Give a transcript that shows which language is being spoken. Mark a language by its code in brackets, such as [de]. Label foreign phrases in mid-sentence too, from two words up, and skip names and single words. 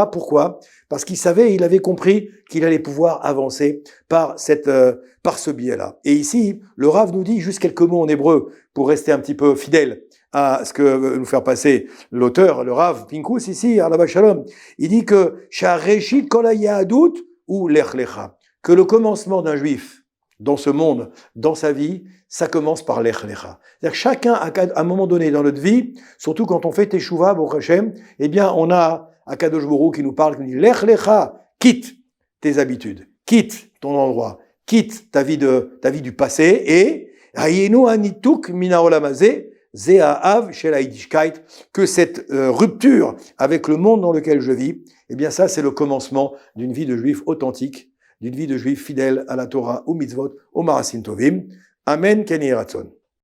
[fr] Pourquoi? Parce qu'il savait, il avait compris qu'il allait pouvoir avancer par ce biais-là. Et ici, le Rav nous dit juste quelques mots en hébreu pour rester un petit peu fidèle à ce que veut nous faire passer l'auteur, le Rav Pinkus ici, [he] עליו השלום. [fr] Il dit que [he] שראשית כל היהדות הוא לך לך, [fr] que le commencement d'un juif dans ce monde, dans sa vie, ça commence par Lech Lecha. C'est-à-dire que chacun, à un moment donné dans notre vie, surtout quand on fait Teshuvah, [he] ברוך השם, [fr] eh bien, on a [he] הקדוש ברוך הוא [fr] qui nous parle, qui nous dit [he] לך לך, [fr] quitte tes habitudes, quitte ton endroit, quitte ta vie du passé, et [he] היינו הניתוק מן העולם הזה, זה האב של היידישקייט, [fr] que cette rupture avec le monde dans lequel je vis, eh bien, ça, c'est le commencement d'une vie de juif authentique, d'une vie de juif fidèle à la Torah, aux mitzvot, aux [he] מעשים טובים. אמן כן יהי רצון.